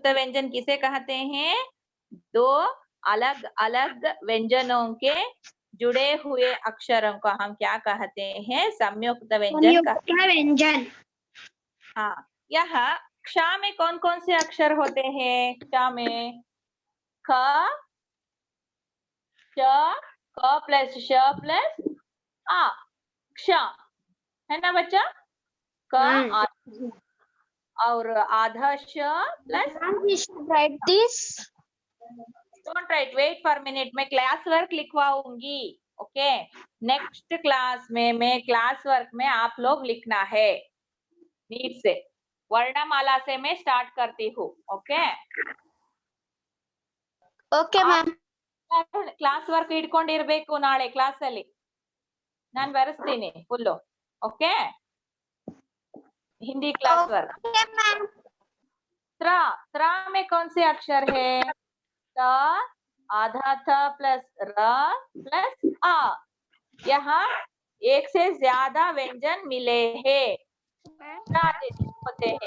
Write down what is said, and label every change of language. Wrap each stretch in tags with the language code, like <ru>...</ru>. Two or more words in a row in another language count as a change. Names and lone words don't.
<hi>व्यंजन किसे कहते हैं दो अलग अलग व्यंजनों के जुड़े हुए अक्षरों को हम क्या कहते हैं संयुक्त व्यंजन हाँ यहाँ क्ष में कौन कौन से अक्षर होते हैं क्ष में ख च क प्लस श प्लस आ क्ष है ना बच्चा क और आधा श प्लस</hi> <en>We should write this. don't write wait for minute</en> <hi>मैं</hi> <en>class work</en> <hi>लिखवाऊंगी</hi> <en>okay next class</en> <hi>में मैं</hi> <en>class work</en> <hi>में आप लोग लिखना है नीट से वर्णमाला से मैं स्टार्ट करती हूँ ओके</hi> <en>Okay, ma'am. class work</en> <kn>ಇಟ್ಕೊಂಡಿರ್ಬೇಕು ನಾಳೆ ಕ್ಲಾಸ್ ಅಲ್ಲಿ ನಾನು ಬರೆಸ್ತೀನಿ</kn> <en>full okay Hindi class work Okay, ma'am.</en> <hi>त्र में कौन से अक्षर है त आधा थ प्लस र प्लस आ यहाँ एक से ज्यादा व्यंजन मिले हैं होते हैं</hi>